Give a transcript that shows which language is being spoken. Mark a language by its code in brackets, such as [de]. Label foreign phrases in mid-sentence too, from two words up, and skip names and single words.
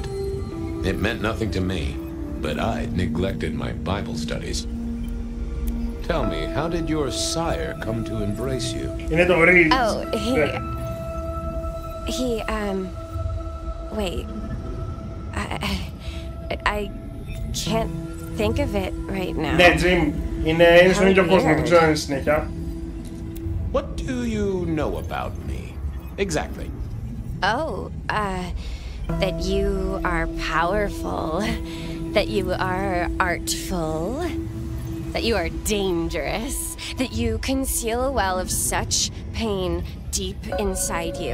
[en] It meant nothing to me, but I'd neglected my Bible studies. Tell me, how did your sire come to embrace you? Oh, wait. I can't think of it right now. [el] Ναι, Jim, είναι στον ίδιο κόσμο, δεν ξέρω αν είναι συνέχεια. [en] What do you know about me? Exactly. Oh, that you are powerful, that you are artful, that you are dangerous, that you conceal a well of such pain deep inside you.